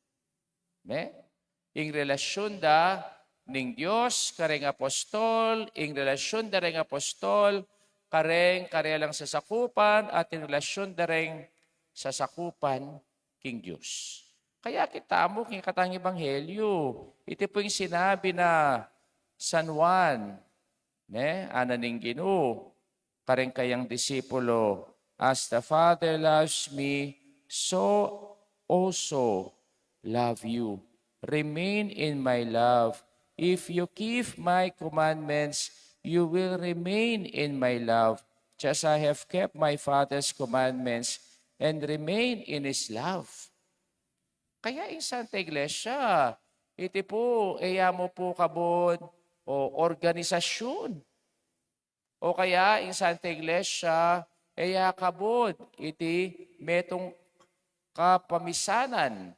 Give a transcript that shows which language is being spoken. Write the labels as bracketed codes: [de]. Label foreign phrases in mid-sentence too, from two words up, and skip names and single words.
[pam] Ing relasyon da ning Diyos, kareng apostol, ing relasyon da ring apostol, kareng karelang sasakupan, at ing relasyon da ring sasakupan king Diyos. Kaya kita mo, king katang ebanghelyo, [tl] ito po yung sinabi [pam] na San Juan, ananing Ginoo, kareng kayang disipulo, [en] as the Father loves me, so also love you. Remain in my love. If you keep my commandments, you will remain in my love, just as I have kept my Father's commandments and remain in His love. [pam] Kaya in Santa Iglesia, iti po, mo po kabod, organisasyon. O kaya in Santa Iglesia, kabod, iti metong kapamisanan.